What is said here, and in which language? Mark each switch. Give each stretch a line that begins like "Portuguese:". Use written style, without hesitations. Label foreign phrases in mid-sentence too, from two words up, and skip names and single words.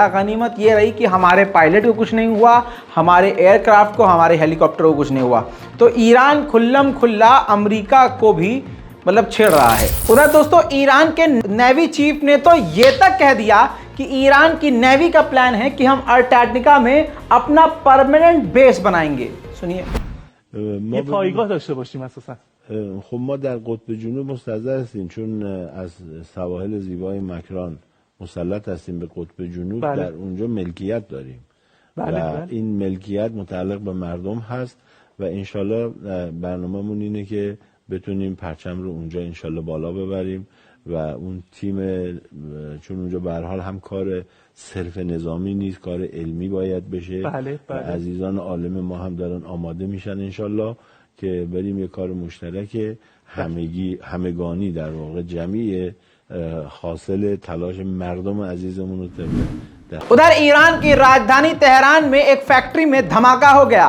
Hindi: गनीमत ये रही कि हमारे पायलट को कुछ नहीं हुआ, हमारे एयरक्राफ्ट को, हमारे हेलीकॉप्टर को कुछ नहीं हुआ। तो ईरान खुल्लम खुल्ला अमेरिका को भी मतलब छेड़ रहा है। उधर दोस्तों, ईरान के नेवी चीफ ने तो ये तक कह दिया कि ईरान की नेवी का प्लान है कि हम अर्टाटिका में अपना परमानेंट बेस बनाएंगे। सुनिए।
Persian: یه پایگاه داشته باشیم اساسا. خب ما در قطب جنوب مستضعف هستیم چون از سواحل زیبای مکران مسلط هستیم به قطب جنوب. بله. در اونجا ملکیت داریم. بله، و بله. این ملکیت متعلق به مردم هست و انشالله برنامه‌مون اینه که بتونیم پرچم رو اونجا انشالله بالا ببریم و اون تیم، چون اونجا به هر حال هم کار صرف نظامی نیست، کار علمی باید بشه. بله، بله. و عزیزان عالم ما هم دارن آماده میشن انشالله که بریم یه کار مشترک همگانی در واقع جمعی حاصل تلاش مردم عزیزمون رو
Hindi: उधर ईरान की राजधानी तेहरान में एक फैक्ट्री में धमाका हो गया।